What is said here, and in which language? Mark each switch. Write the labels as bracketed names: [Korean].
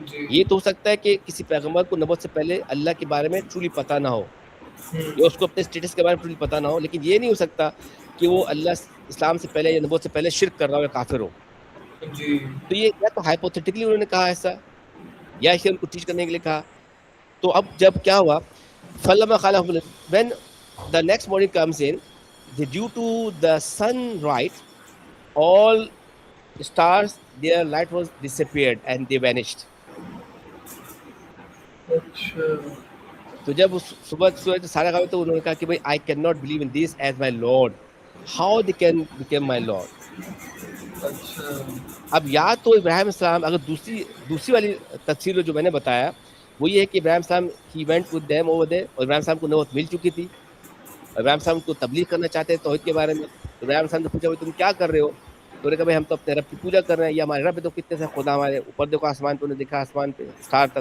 [Urdu] یہ تو ہو سکتا ہے کہ کسی پیغمبر کو نبوت سے پہلے اللہ کے بارے میں ٹرولی پتہ نہ ہو، یا اس کو اپنے اسٹیٹس کے بارے میں ٹرولی پتہ نہ ہو، لیکن یہ نہیں ہو سکتا کہ وہ اللہ اسلام سے پہلے یا نبوت سے پہلے شرک کر رہا ہو یا کافر ہو. تو یہ یا تو ہائپوتھیٹکلی انہوں نے کہا ایسا، یا اسے ان کو ٹیچ کرنے کے لیے کہا. تو اب جب کیا ہوا، [Arabic] فلما خالف [English] when the next morning comes in, due to the sunrise, all stars, their light was disappeared and they vanished. [Urdu] تو جب صبح سورج سارا گاؤں تو انہوں نے کہا کہ بھائی [English] I cannot believe in this as my Lord. How they can become my Lord? [Urdu] اب یا تو ابراہیم السلام، اگر دوسری والی تفسیر جو میں نے بتایا وہ یہ ہے کہ ابراہیم السلام [English] he went with them over there، [Urdu] اور ابراہیم السلام کو نبوت مل چکی تھی، ابراہیم صاحب کو تبلیغ کرنا چاہتے ہیں توحید کے بارے میں. ابراہیم صاحب نے پوچھا بھائی تم کیا کر رہے ہو؟ تو نے کہا بھائی ہم تو اپنے رب کی پوجا کر رہے ہیں، یہ ہمارے رب ہے. تو کتنے سے خدا ہمارے اوپر دیکھو آسمان پہ، انہوں نے دیکھا آسمان پہ اسٹار تھا.